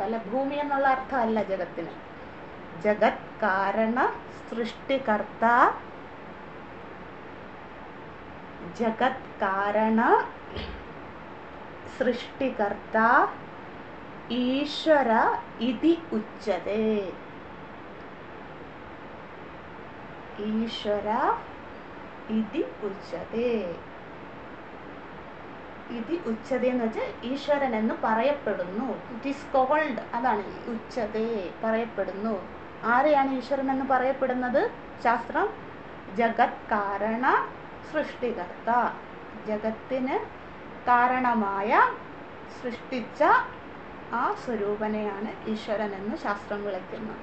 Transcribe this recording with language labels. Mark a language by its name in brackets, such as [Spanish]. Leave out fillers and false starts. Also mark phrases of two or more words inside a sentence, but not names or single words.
[Malayalam] അല്ല, ഭൂമി എന്നുള്ള അർത്ഥമല്ല ജഗത്തിന്. [Sanskrit] जगत् कारण सृष्टिकर्त्ता, जगत् कारण सृष्टिकर्त्ता ईश्वर इति उच्यते. ईश्वर इति उच्यते. इति उच्यते [Malayalam] എന്ന് വെച്ചാൽ ഈശ്വരൻ എന്ന് പറയപ്പെടുന്നു. [English] it is called, [Malayalam] അതാണ് ഉച്യതേ, പറയപ്പെടുന്നു. ആരെയാണ് ഈശ്വരൻ എന്ന് പറയപ്പെടുന്നത്? ശാസ്ത്രം [Sanskrit] जगत् कारण सृष्टिकर्त्ता, [Malayalam] ജഗത്തിന് കാരണമായ സൃഷ്ടിച്ച ആ സ്വരൂപനെയാണ് ഈശ്വരൻ എന്ന് ശാസ്ത്രം വിളിക്കുന്നത്.